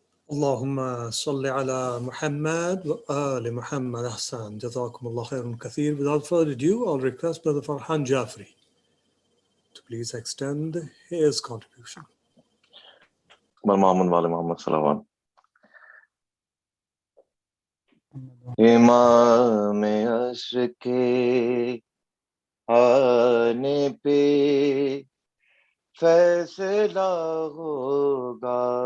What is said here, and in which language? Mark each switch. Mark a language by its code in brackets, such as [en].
[ar] اللهم صل على محمد وآل محمد. Ahsan. Jazakumullah khairan kathir. [en] Without further ado, I'll request Brother Farhan Jafri to please extend his contribution. [ur] محمد والے محمد صلی اللہ علیہ وسلم۔ امام عصر کے آنے پہ فیصلہ ہوگا،